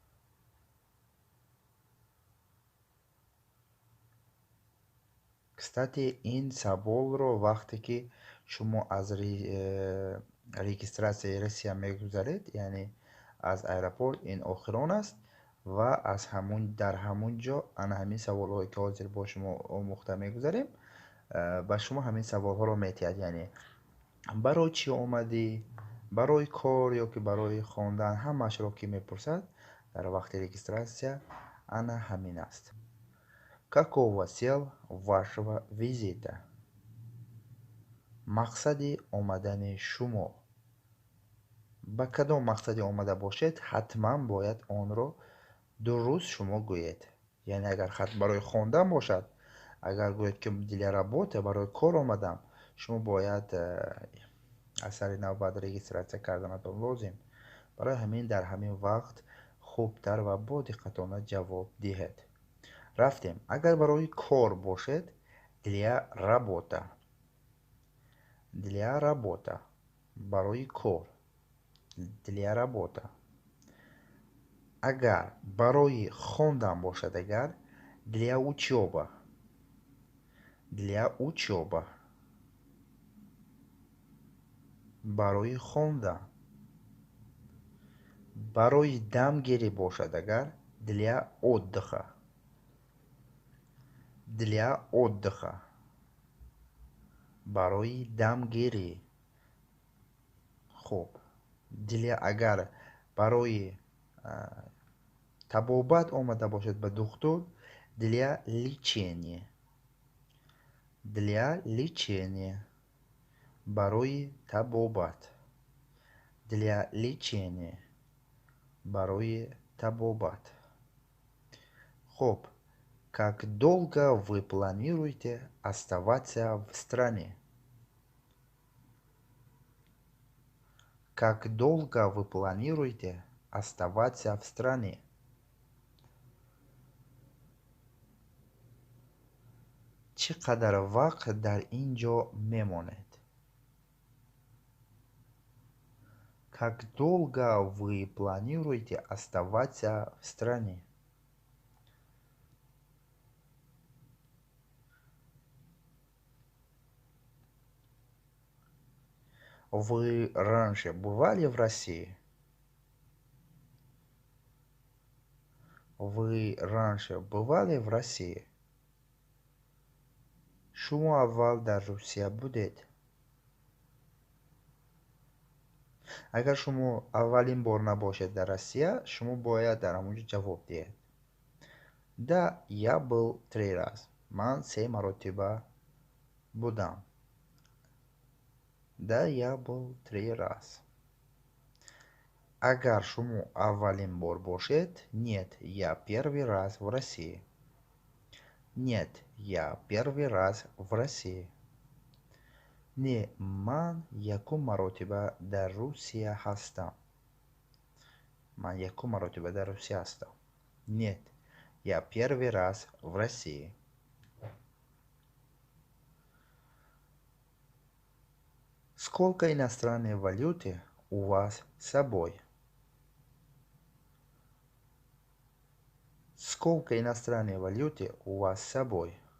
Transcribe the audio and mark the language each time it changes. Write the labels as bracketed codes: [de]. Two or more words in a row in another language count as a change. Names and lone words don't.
[tg] Кстати, ин саволро вақте ки шумо аз регистратсияи Россия мегузаред, яъне аз аэропорт ин охирон аст ва аз дар ҳамун ҷо ана ҳамин саволҳое ки ҳозир бо шумо омӯхта мегузарем ба шумо ҳамин саволҳоро метиҳад, яъне барои чӣ омадӣ, барои кор ё ки барои хондан, ҳамаашро ки мепурсад дар вақти регистратсия ана ҳамин аст. [ru] Какова цель вашего визита? [tg] Мақсади омадани шумо. ба кадом мақсади омада бошед, ҳатман бояд онро дуруст шумо гӯед. Яъне агар хат барои хондан бошад, агар гӯед ки [ru] для работа [tg] барои кор омадам, шумо бояд аз сари навбат регистратсия карданатон лозим. барои ҳамин дар ҳамин вақт хубтар ва бо диққатона ҷавоб диҳед. рафтем. Агар барои кор бошед, [ru] для работа. Для работа. [tg] Барои кор. [ru] Для работа. [tg] Агар барои хондан бошад, агар [ru] для учёба. Для учёба. [tg] барои хондан. барои дамгирӣ бошад, агар [ru] для отдыха. Для отдыха. [tg] барои дамгирӣ. хуб. Для агар барои табобат омада бошад ба духтур, [ru] для лечения. Для лечения. [tg] барои табобат. [ru] Для лечения. [tg] барои табобат. Хуб. [ru] Как долго вы планируете оставаться в стране? Как долго вы планируете оставаться в стране? [tg] чӣ қадар вақт дар инҷо мемонед? [ru] Как долго вы планируете оставаться в стране? Вы раньше бывали в России? Вы раньше бывали в России? [tg] шумо аввал дар Русия будед? агар шумо аввалин бор набошад дар Русия, шумо бояд дар ҳамунҷо ҷавоб диҳед. [ru] Да, я был 3 раз. [tg] ман 3 маротиба будам. [ru] Да, я был 3 раз. [tg] агар шумо аввалин бор бошад, [ru] нет, я первый раз в России. Нет, я первый раз в России. Не, [tg] ман якум маротиба дар Русия ҳастам. ман якум маротиба дар Русия ҳастам. [ru] Нет, я первый раз в России. Сколько иностранной валюты у вас с собой? Сколько иностранной валюты у вас с собой?